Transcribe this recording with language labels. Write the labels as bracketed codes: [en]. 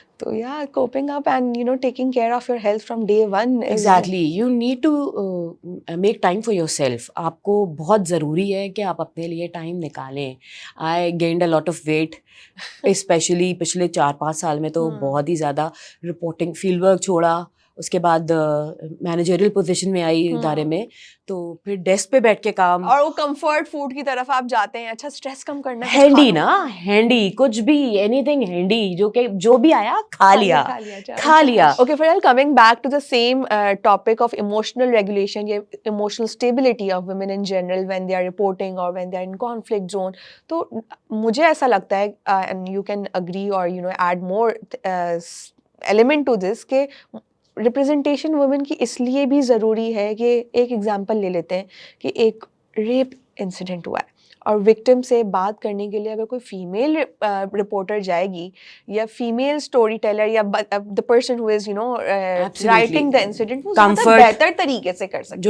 [en] So yeah, coping up and you know taking care of your health from day one is exactly. You need to make time for yourself. [ur] آپ کو بہت ضروری ہے کہ آپ اپنے لیے ٹائم نکالیں. [en] I gained a lot of weight, [ur] especially پچھلے 4-5 سال میں تو بہت ہی زیادہ. رپورٹنگ فیلڈ ورک چھوڑا, اس کے بعد مینیجریل پوزیشن میں آئی ادارے میں, تو پھر ڈیسک پہ بیٹھ کے کام, اور وہ کمفرٹ فوڈ کی طرف آپ جاتے ہیں. اچھا, اسٹریس کم کرنا ہے, ہینڈی نا, ہینڈی کچھ بھی, اینی تھنگ ہینڈی, جو بھی آیا کھا لیا. [en] Okay, Farhal, coming back to the same topic of emotional regulation, yeah, emotional stability of women in general when they are reporting or when they are in conflict zone. [ur] تو مجھے ایسا لگتا ہے, [en] and you can agree or you know add more element to this, [ur] کہ representation women کی اس لیے بھی ضروری ہے کہ ایک ایگزامپل لے لیتے ہیں کہ ایک ریپ انسیڈنٹ ہوا ہے, اور وکٹم سے بات کرنے کے لیے اگر کوئی فیمیل رپورٹر جائے گی, یا فیمیل اسٹوری ٹیلر, یا [en] the person who is you know writing the incident, [ur] وہ زیادہ بہتر طریقے سے کر سکتے.